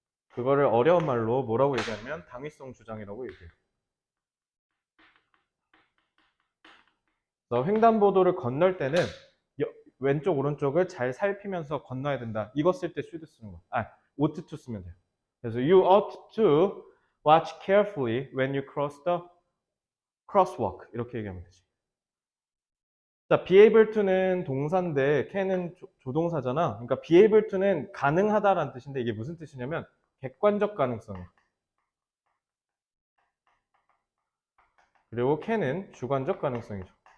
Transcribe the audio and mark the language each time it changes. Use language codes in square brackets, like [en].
[ko] 그거를 어려운 말로 뭐라고 얘기하냐면 당위성 주장이라고 얘기해요. 그래서 횡단보도를 건널 때는 왼쪽 오른쪽을 잘 살피면서 건너야 된다. 이거 쓸 때 should 쓰는 거. ought to 쓰면 돼요. 그래서 [en] you ought to watch carefully when you cross the crosswalk. [ko] 이렇게 얘기하면 되지. 자, be able to는 동사인데 can은 조동사잖아. 그러니까 be able to는 가능하다라는 뜻인데 이게 무슨 뜻이냐면 객관적 가능성이야. 그리고 can은 주관적 가능성이죠.